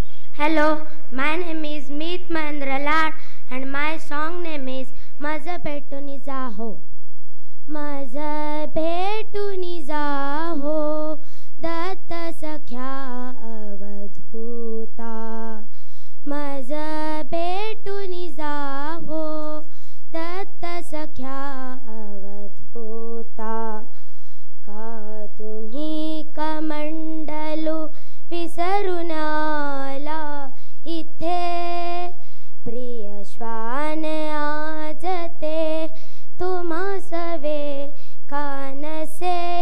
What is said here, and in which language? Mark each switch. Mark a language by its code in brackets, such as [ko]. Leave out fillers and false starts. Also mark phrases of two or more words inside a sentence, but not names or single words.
[en] Hello, my name is Meet Mahendra Lad and my song name is Maza Betuni Zaho. [mr] माझा भेटुनी जाहो दत्ता सख्या अवधूता. माझा भेटुनी जाहो दत्ता सख्या अवधूता. का तुम्ही कमंडलू विसरून आला इथे प्रिय श्वान आज ते तुम्हा सवे कानसे